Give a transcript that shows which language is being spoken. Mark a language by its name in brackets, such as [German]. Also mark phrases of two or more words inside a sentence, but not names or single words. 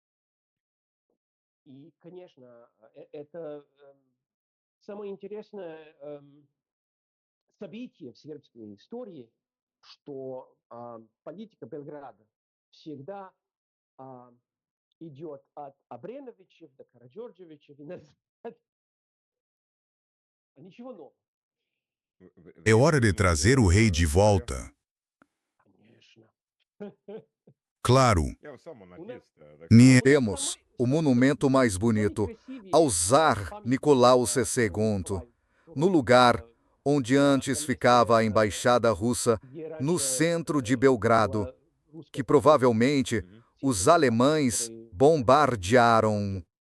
[Russian] И, конечно, это самое интересное событие в сербской истории, что политика Белграда всегда идет от Абреновичев до Караджорджевичев и назад. Ничего нового. [Portuguese] É hora de trazer o rei de volta. [Russian] Конечно. [Portuguese] Claro, Temos o monumento mais bonito ao Tsar Nicolau II, no lugar onde antes ficava a embaixada russa, no centro de Belgrado, que provavelmente os alemães bombardearam.